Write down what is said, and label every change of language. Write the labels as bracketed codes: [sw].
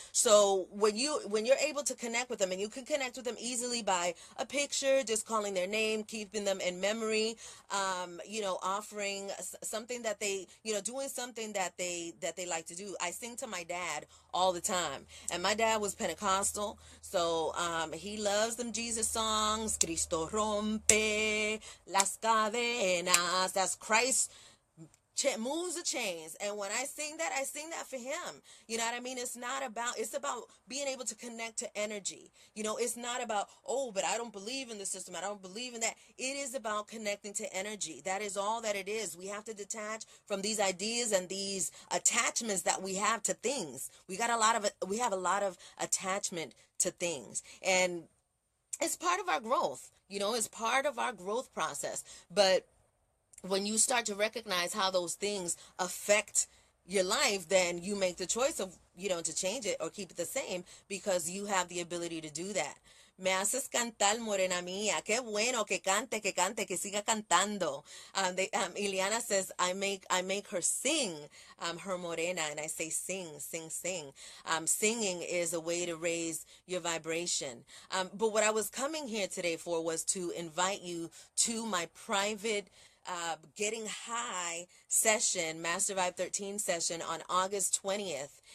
[en] So when you're able to connect with them, and you can connect with them easily by a picture, just calling their name, keeping them in memory, offering something that they, doing something that they like to do. I sing to my dad all the time, and my dad was Pentecostal, so he loves them Jesus songs. [es] Cristo rompe las cadenas. [en] That's Christ moves the chains. And when I sing that for him. You know what I mean? It's about being able to connect to energy. It's not about, oh, but I don't believe in the system, I don't believe in that. It is about connecting to energy. That is all that it is. We have to detach from these ideas and these attachments that we have to things. We have a lot of attachment to things, and it's part of our growth. It's part of our growth process. But when you start to recognize how those things affect your life, then you make the choice of, to change it or keep it the same, because you have the ability to do that. [es] Me haces cantar, morena mía. Qué bueno que cante, que siga cantando. [en] Ileana says, I make her sing, her morena, and I say sing, sing, sing. Singing is a way to raise your vibration. But what I was coming here today for was to invite you to my private Getting High session, MasterVibe13 session on August 20th.